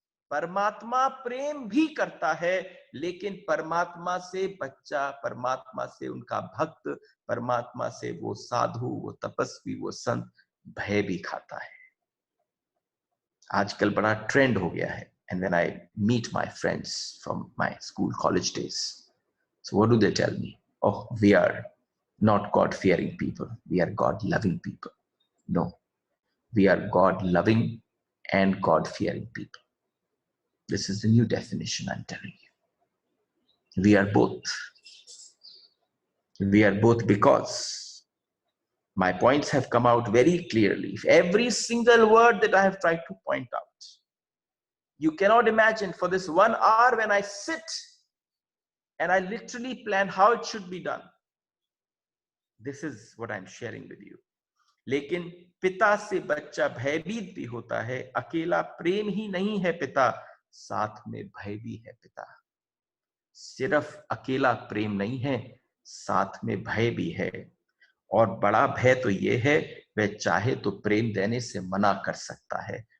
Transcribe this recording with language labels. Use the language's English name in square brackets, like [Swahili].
[Hindi] परमात्मा प्रेम भी करता है, लेकिन परमात्मा से बच्चा, परमात्मा से उनका भक्त, परमात्मा से वो साधु, वो तपस्वी, वो संत भय भी खाता है। आजकल बड़ा ट्रेंड हो गया है। [English] And when I meet my friends from my school college days, so what do they tell me? Oh, we are not God fearing people, we are God loving people. No, we are God loving and God fearing people. This is the new definition I'm telling you. We are both. We are both because my points have come out very clearly. Every single word that I have tried to point out, you cannot imagine for this 1 hour when I sit and I literally plan how it should be done. This is what I'm sharing with you. [Hindi] लेकिन पिता से बच्चा भयभीत भी होता है। अकेला प्रेम ही नहीं है पिता, साथ में भय भी है पिता। सिर्फ अकेला प्रेम नहीं है, साथ में भय भी है। और बड़ा भय तो ये है, वह चाहे तो प्रेम देने से मना कर सकता है।